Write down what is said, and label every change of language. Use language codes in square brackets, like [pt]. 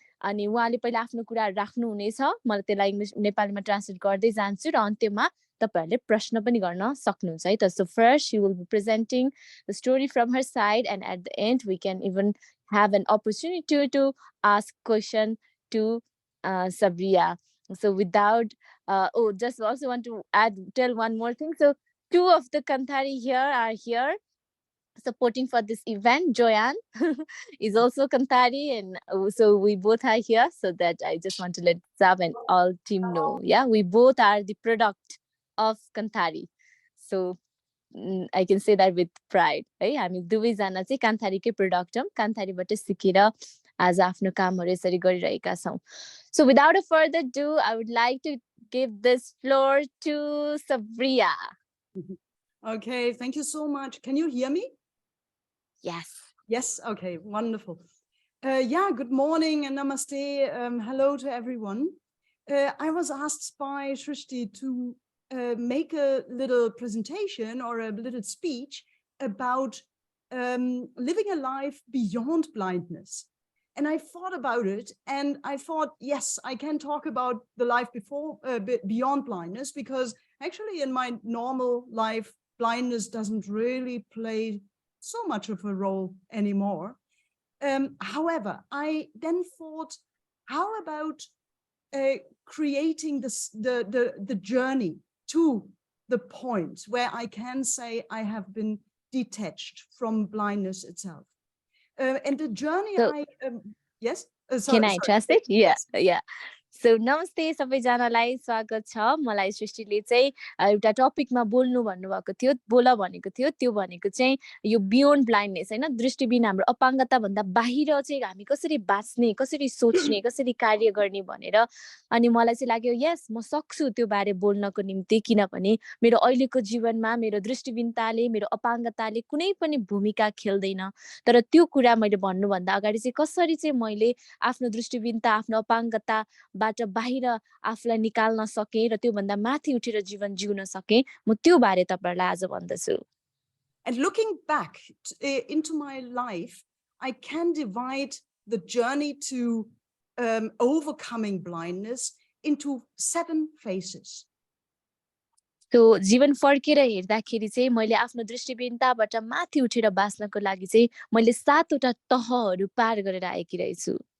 [ne] अनि उहाँले पहिला आफ्नो कुराहरू राख्नुहुनेछ. मैले त्यसलाई इङ्ग्लिस नेपालीमा ट्रान्सलेट गर्दै जान्छु र अन्त्यमा तपाईहरुले प्रश्न पनि गर्न सक्नुहुन्छ है त. [en] So first she will be presenting the story from her side and at the end we can even have an opportunity to ask question to Sabriye. So without just also want to tell one more thing. So 2 of the Kanthari here are here supporting for this event. Joyanne is also Kanthari, and so we both are here. So that I just want to let Sab and all team know. Yeah, we both are the product of Kanthari. So I can say that with pride. [ne] है हामी दुवैजना चाहिँ कान्थारीकै product हौं. कान्थारीबाट सिकेर आज आफ्नो कामहरु यसरी गरिरहेका छौं. [en] So without a further ado, I would like to give this floor to Sabriye. Okay, thank you so much. Can you hear me? Yes. Yes. Okay. Wonderful. Yeah. Good morning and namaste. Hello to everyone. I was asked by Shrishti to make a little presentation or a little speech about living a life beyond blindness. And I thought about it, and I thought, yes, I can talk about the life beyond blindness, because actually in my normal life, blindness doesn't really play so much of a role anymore. However, I then thought, how about creating the journey to the point where I can say I have been detached from blindness itself. And the journey So, yes? Can I trust it? Yeah, yeah. [ne] So नमस्ते सबैजनालाई स्वागत छ मलाई सृष्टिले चाहिँ एउटा टपिकमा बोल्नु भन्नुभएको थियो बोल भनेको थियो त्यो भनेको चाहिँ यो बियोन्ड ब्लाइन्डनेस हैन दृष्टिबिन हाम्रो अपाङ्गता भन्दा बाहिर चाहिँ हामी कसरी बाँच्ने कसरी सोच्ने कसरी कार्य गर्ने भनेर अनि मलाई चाहिँ लाग्यो यस म सक्छु त्यो बारे बोल्नको निम्ति किनभने मेरो अहिलेको जीवनमा मेरो दृष्टिबिनताले मेरो अपाङ्गताले कुनै पनि भूमिका खेल्दैन तर त्यो कुरा मैले भन्नु भन्दा अगाडि चाहिँ कसरी चाहिँ मैले आफ्नो दृष्टिबिनता आफ्नो अपाङ्गताबाट बाहिर आफूलाई निकाल्न सके र त्यो भन्दा माथि उठेर जीवन जिउन सके म त्यो बारे तपाईहरुलाई आज भन्दछु. [en] And looking back into my life, I can divide the journey to overcoming blindness into 7 phases. [ne] So जीवन फर्केर हेर्दाखेरि चाहिँ मैले आफ्नो दृष्टिबिनताबाट माथि उठेर बाँच्नको लागि चाहिँ मैले 7 वटा तहहरू पार गरेर आएकी रहेछु.